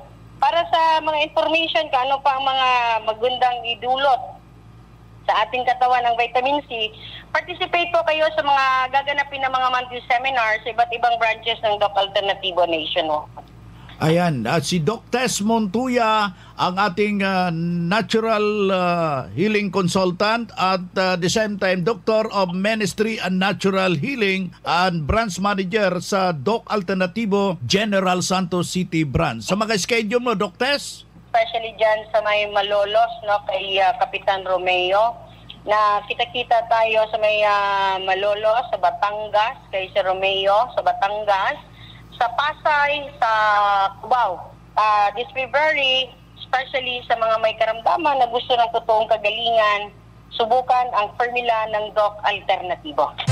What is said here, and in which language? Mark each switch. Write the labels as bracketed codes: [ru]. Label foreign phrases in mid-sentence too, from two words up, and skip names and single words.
[tl] Para sa mga information, ano pa ang mga magandang idulot sa ating katawan ng vitamin C, participate po kayo sa mga gaganapin na mga [en] monthly seminars [tl] sa iba't ibang branches ng Doc Alternativo Nationwide. Ayan, si Doc Tess Montuya, ang ating [en] natural healing consultant at the same time Doctor of Ministry and Natural Healing and Branch Manager [tl] sa Doc Alternativo General Santos City Branch. Sa mga schedule mo, Doc Tess? Especially dyan sa may Malolos, kay Kapitan Romeo, na kita-kita tayo sa may Malolos, sa Batangas, kay Sir Romeo, sa Batangas, sa Pasay, sa Cubao. [en] This February, [tl] especially sa mga may karamdaman na gusto ng totoong kagalingan, subukan ang formula ng Doc Alternativo.